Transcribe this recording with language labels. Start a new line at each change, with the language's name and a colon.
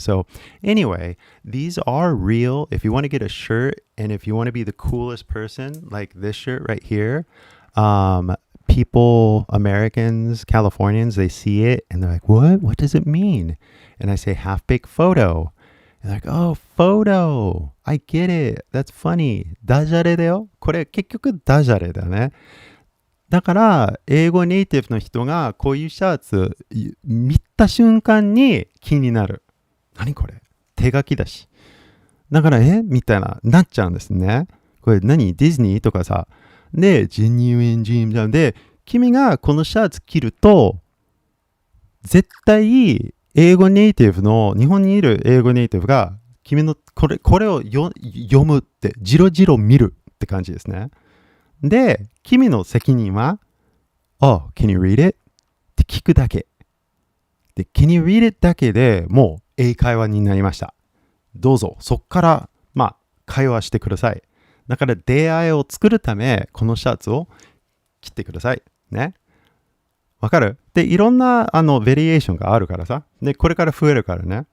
English: So anyway, these are real. If you want to get a shirt and if you want to be the coolest person, like this shirt right here, people, Americans, Californians, they see it and they're like, what does it mean? And I say half-baked photo. And they're like, oh, photo. I get it. That's funny.
Japanese: ダジャレだよ。これ結局ダジャレだね。だから、英語ネイティブの人がこういうシャツ見た瞬間に気になる。何これ？手書きだし。だから、みたいなっちゃうんですね。これ何？ディズニーとかさ。で、ジェニュインジームじゃん。で、君がこのシャツ着ると、絶対、英語ネイティブの、日本にいる英語ネイティブが、君のこれを読むって、じろじろ見るって感じですね。で、君の責任は、
English: Oh, can you read it?
Japanese: って聞くだけ。で、
English: can you read it
Japanese: だけでもう英会話になりました。どうぞ、そっから、会話してください。だから出会いを作るため、このシャツを切ってください。ね。わかる？で、いろんな、ベリエーションがあるからさ。で、これから増えるからね。